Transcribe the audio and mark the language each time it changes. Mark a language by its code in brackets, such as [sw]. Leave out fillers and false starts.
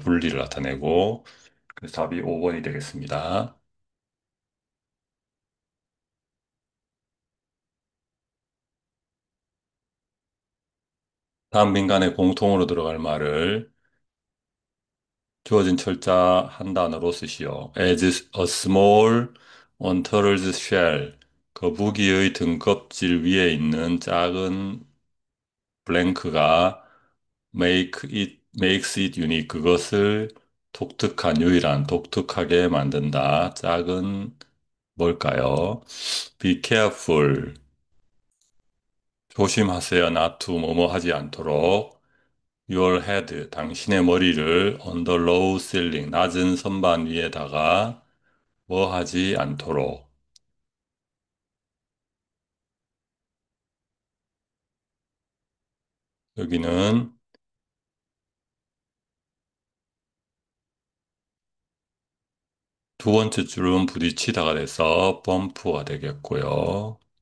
[ko] 분리를 나타내고. 그래서 답이 5번이 되겠습니다. 다음 빈칸에 공통으로 들어갈 말을 주어진 철자 한 단어로 쓰시오. [en] As a small on turtle's shell. [ko] 거북이의 등껍질 위에 있는 작은 블랭크가 [en] makes it unique. [ko] 그것을 독특한, 유일한, 독특하게 만든다. 작은 뭘까요? [en] Be careful. [ko] 조심하세요. [en] not to [ko] 뭐뭐 하지 않도록. [en] Your head. [ko] 당신의 머리를 [en] on the low ceiling. [ko] 낮은 선반 위에다가 뭐 하지 않도록. 여기는 두 번째 줄은 부딪히다가 돼서 범프가 되겠고요.